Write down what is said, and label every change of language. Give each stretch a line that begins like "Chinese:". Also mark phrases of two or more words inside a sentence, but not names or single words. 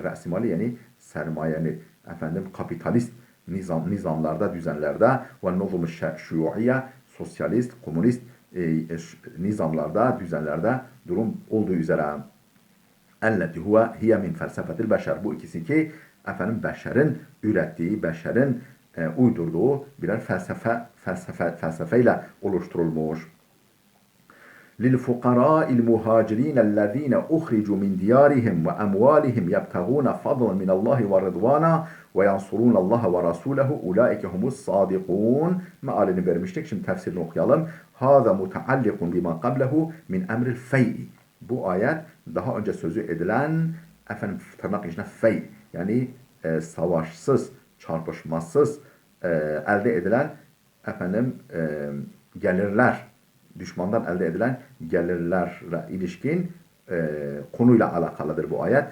Turkish: Ra'simali yani sermayeli, efendim kapitalist nizamlarda, düzenlerde ve
Arabic: النظم الشيوعية,
Turkish: sosyalist, komünist nizamlarda, düzenlerde durum olduğu üzere.
Arabic: التي هي من فلسفة البشر.
Turkish: Bu ikisi ki efendim beşerin ürettiği, beşerin uydurduğu birer felsefeyle oluşturulmuş.
Arabic: لِلْفُقَرَاءِ الْمُهَاجِرِينَ الَّذ۪ينَ اُخْرِجُوا مِنْ دِيَارِهِمْ وَاَمْوَالِهِمْ يَبْتَغُونَ فَضْلًا مِنَ اللّٰهِ وَرِضْوَانًا وَيَنْصُرُونَ اللّٰهَ وَرَسُولَهُ اُولَٰئِكَ هُمُ الصَّادِقُونَ
Turkish: mealini vermiştik. Şimdi tefsirini okuyalım.
Arabic: هَذَا مُتَعَلِّقٌ بِمَا قَبْلَهُ مِنْ اَمْرِ الْفَيْءِ.
Turkish: Bu ayet daha önce sözü edilen efendim tırnak içine fey, yani savaşsız, çarpışmasız elde edilen efendim gelirler, düşmandan elde edilen gelirlerle ilişkin konuyla alakalıdır bu ayet.